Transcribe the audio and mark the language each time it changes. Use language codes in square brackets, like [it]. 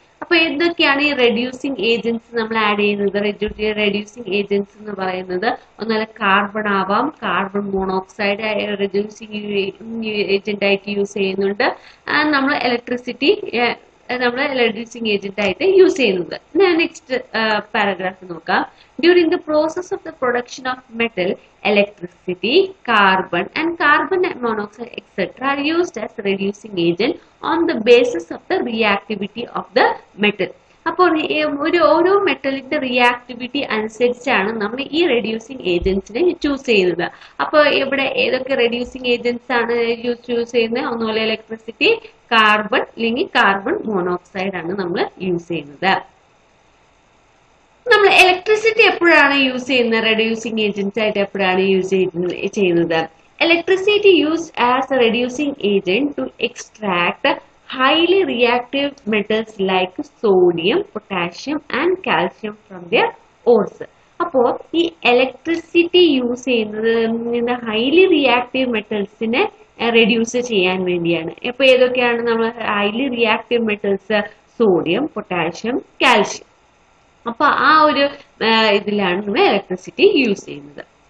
[ml] അപ്പൊ എന്തൊക്കെയാണ് ഈ റെഡ്യൂസിങ് ഏജൻസ് നമ്മൾ ആഡ് ചെയ്യുന്നത്? റെഡ്യൂസിങ് ഏജൻസ് എന്ന് പറയുന്നത് ഒന്നല്ല കാർബൺ ആവാം, കാർബൺ മോണോക്സൈഡ് റെഡ്യൂസിങ് ഏജന്റ് ആയിട്ട് യൂസ് ചെയ്യുന്നുണ്ട്. നമ്മൾ ഇലക്ട്രിസിറ്റി നമ്മൾ റെഡ്യൂസിങ് ഏജന്റ് ആയിട്ട് യൂസ് ചെയ്യുന്നത്. നെക്സ്റ്റ് പാരഗ്രാഫ് നോക്കാം. [en] During the process of the production of metal, electricity, carbon and carbon monoxide etc. are used as reducing agent on the basis of the reactivity of the metal. [ml] അപ്പോൾ ഓരോ മെറ്റലിന്റെ reactivity അനുസരിച്ചാണ് നമ്മൾ ഈ reducing ഏജൻസിനെ choose ചെയ്യുന്നത്. അപ്പോൾ ഇവിടെ ഏതൊക്കെ reducing agents ആണ് ചൂസ് ചെയ്യുന്നത്? ഒന്നുപോലെ ഇലക്ട്രിസിറ്റി, കാർബൺ അല്ലെങ്കിൽ കാർബൺ മോണോക്സൈഡ് ആണ് നമ്മൾ യൂസ് ചെയ്യുന്നത്. നമ്മൾ ഇലക്ട്രിസിറ്റി എപ്പോഴാണ് യൂസ് ചെയ്യുന്നത്? റെഡ്യൂസിങ് ഏജൻസ് ആയിട്ട് എപ്പോഴാണ് യൂസ് ചെയ്യുന്നത്? [en] Electricity used as a reducing agent to extract highly reactive metals like sodium, potassium and calcium from their ores. [ml] അപ്പോൾ ഈ ഇലക്ട്രിസിറ്റി യൂസ് ചെയ്യുന്നത് ഹൈലി റിയാക്റ്റീവ് മെറ്റൽസിനെ റെഡ്യൂസ് ചെയ്യാൻ വേണ്ടിയാണ്. അപ്പോൾ ഏതൊക്കെയാണ് നമ്മൾ highly reactive metals? Sodium, potassium, calcium. അപ്പൊ ആ ഒരു ഇതിലാണ് നമ്മൾ ഇലക്ട്രിസിറ്റി യൂസ് ചെയ്യുന്നത്.